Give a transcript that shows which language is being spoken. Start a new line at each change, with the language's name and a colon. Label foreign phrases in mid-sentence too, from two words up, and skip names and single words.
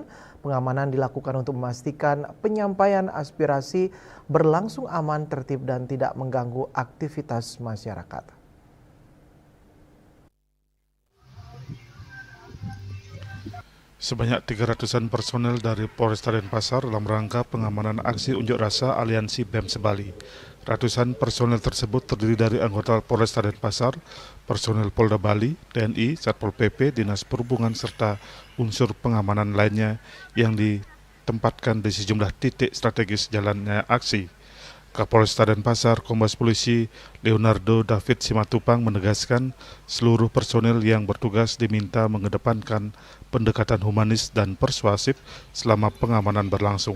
Indonesian: Pengamanan dilakukan untuk memastikan penyampaian aspirasi berlangsung aman, tertib, dan tidak mengganggu aktivitas masyarakat. Sebanyak 300-an personel dari Polresta Denpasar dalam rangka pengamanan aksi unjuk rasa Aliansi BEM Sebali. Ratusan personel tersebut terdiri dari anggota Polresta Denpasar, personel Polda Bali, TNI, Satpol PP, Dinas Perhubungan, serta unsur pengamanan lainnya yang ditempatkan di sejumlah titik strategis jalannya aksi. Kapolresta Denpasar Kombes Polisi Leonardo David Simatupang menegaskan seluruh personel yang bertugas diminta mengedepankan pendekatan humanis dan persuasif selama pengamanan berlangsung.